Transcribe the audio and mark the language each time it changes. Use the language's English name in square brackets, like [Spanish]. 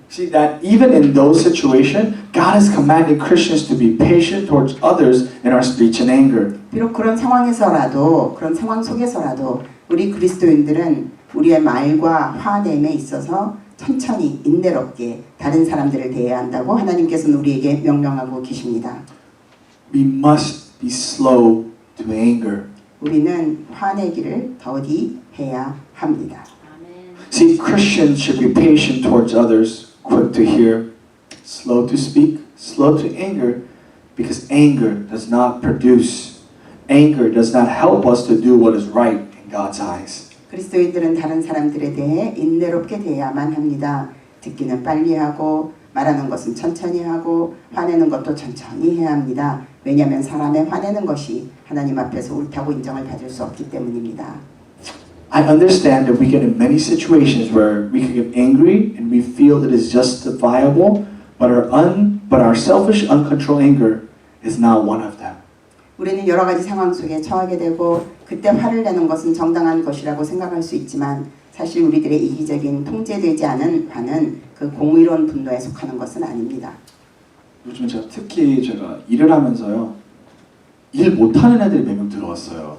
[English] See that even in those situations, God has commanded Christians to be patient towards others in our speech and anger. [Korean] 비록 그런 상황에서라도 그런 상황 속에서라도 우리 그리스도인들은 우리의 말과 화냄에 있어서 천천히 인내롭게 다른 사람들을 대해야 한다고 하나님께서는 우리에게 명령하고 계십니다. [English] We must be slow to anger. [Korean] 우리는 화내기를 더디 해야 합니다. [English] See, Christians should be patient towards others, quick to hear, slow to speak, slow to anger, because anger does not produce, anger does not help us to do what is right in God's eyes. [Korean] 그리스도인들은 다른 사람들에 대해 인내롭게 대해야만 합니다. 듣기는 빨리 하고 말하는 것은 천천히 하고 화내는 것도 천천히 해야 합니다. 왜냐하면 사람의 화내는 것이 하나님 앞에서 옳다고 인정을 받을 수 없기 때문입니다. [English] I understand that we get in many situations where we can get angry and we feel it is justifiable, but our selfish, uncontrolled anger is not one of them. [Korean] 우리는 여러 가지 상황 속에 처하게 되고 그때 화를 내는 것은 정당한 것이라고 생각할 수 있지만 사실 우리들의 이기적인 통제되지 않은 화는 그 공의로운 분노에 속하는 것은 아닙니다. 요즘 특히 제가 일을 하면서요, 일 못하는 애들이 몇 명 들어왔어요.